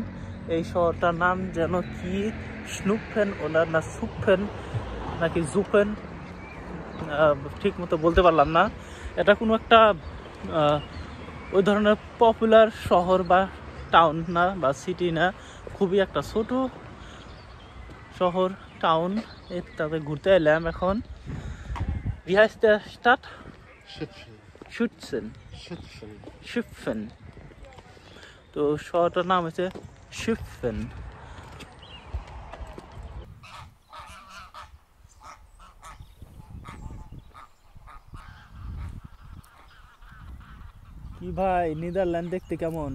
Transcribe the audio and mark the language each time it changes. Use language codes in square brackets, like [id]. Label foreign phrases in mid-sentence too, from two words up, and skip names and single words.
[bn] এই শহরটার নাম যেন কি, স্নুপফেন ওনার না সুপফেন নাকি জুফেন, ঠিক মতো বলতে পারলাম না। এটা কোনো একটা ওই ধরনের পপুলার শহর বা টাউন না, বা সিটি না, খুবই একটা ছোট শহর, টাউন। তাতে ঘুরতে এলাম এখন। [de] Wie heißt der Stadt? Schüpfen. [bn] তো শহরটার নাম হচ্ছে Schüpfen। কি ভাই, নেদারল্যান্ড দেখতে কেমন?